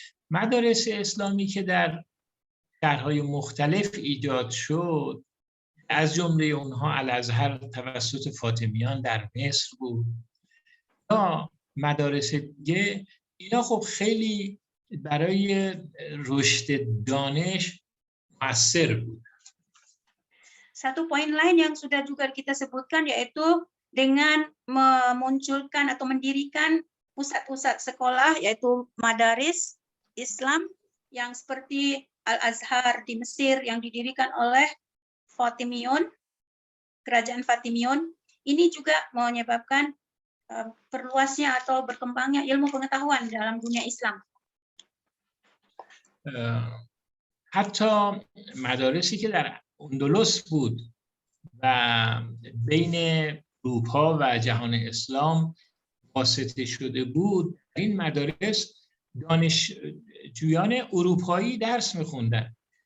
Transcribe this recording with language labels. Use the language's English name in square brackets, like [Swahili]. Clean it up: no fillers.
[Persian] مدارس اسلامی که در شهرهای مختلف ایجاد شد، از جمله اونها الازهر توسط فاطمیان در مصر بود یا مدارس دیگه، اینا خب خیلی برای رشد دانش مؤثر بود. [Indonesian] Satu poin lain yang sudah juga kita sebutkan yaitu dengan memunculkan atau mendirikan pusat-pusat sekolah yaitu madaris Islam yang seperti Al-Azhar di Mesir yang didirikan oleh Fatimiyun, kerajaan Fatimiyun, ini juga menyebabkan perluasnya atau berkembangnya ilmu pengetahuan dalam dunia Islam. [Persian] حتی مدارسی که در اندلس بود و بین اروپا و جهان اسلام واسطه شده بود، این مدارس دانشجویان اروپایی درس می‌خوندن.